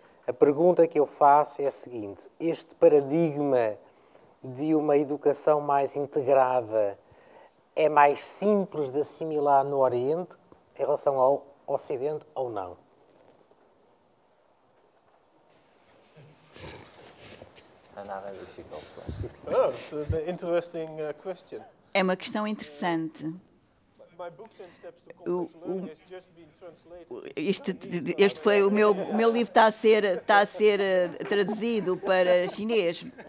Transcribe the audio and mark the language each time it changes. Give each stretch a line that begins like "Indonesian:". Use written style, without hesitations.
Portuguese: A pergunta que eu faço é a seguinte: este paradigma de uma educação mais integrada é mais simples de assimilar no Oriente em relação ao Ocidente ou não?
English: Another difficult question. Oh, it's an interesting question.
Portuguese: É uma questão interessante.
English: My book 10 Steps to Complex Learning has just been translated.
Portuguese: Este foi o meu livro está a ser traduzido para chinês.